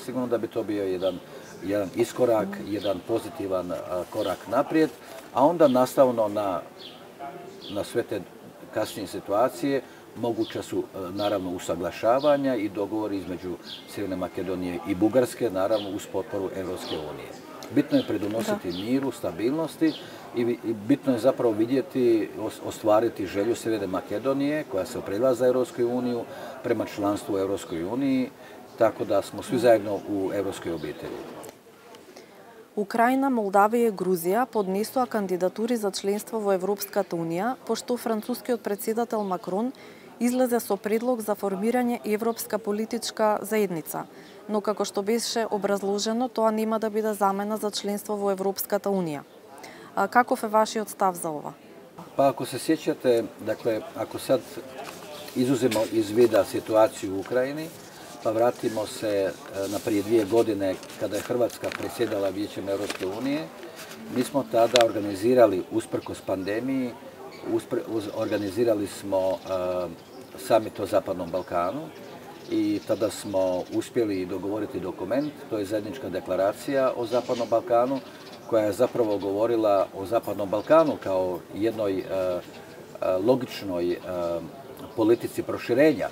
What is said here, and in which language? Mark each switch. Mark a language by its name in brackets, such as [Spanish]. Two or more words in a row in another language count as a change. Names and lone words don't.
[Croatian] Sigurno da bi to bio jedan iskorak, jedan pozitivan korak naprijed, a onda nastavno na sve te kasnije situacije, moguća su naravno usaglašavanja i dogovori između Sjeverne Makedonije i Bugarske, naravno uz potporu Europske unije. Bitno je pridonositi miru, stabilnosti i bitno je zapravo vidjeti, ostvariti želju Sjeverne Makedonije koja se opredijelila za Europsku uniju prema članstvu u Europskoj uniji, tako da smo svi zajedno u europskoj obitelji. [Macedonian] Украина, Молдавија и Грузија поднесоа кандидатури за членство во Европската Унија, пошто францускиот председател Макрон излезе со предлог за формирање Европска политичка заедница, но како што беше образложено, тоа нема да биде замена за членство во Европската Унија. Каков е вашиот став за ова? [Croatian] Pa ako se sjećate, dakle, ako sad izuzemo iz vida situaciju u Ukrajini, pa vratimo se na prije 2 godine kada je Hrvatska predsjedala Vijećem Europske unije, mi smo tada organizirali, usprkos pandemiji, organizirali smo summit o Zapadnom Balkanu i tada smo uspjeli dogovoriti dokument, to je zajednička deklaracija o Zapadnom Balkanu, koja je zapravo govorila o Zapadnom Balkanu kao jednoj logičnoj politici proširenja.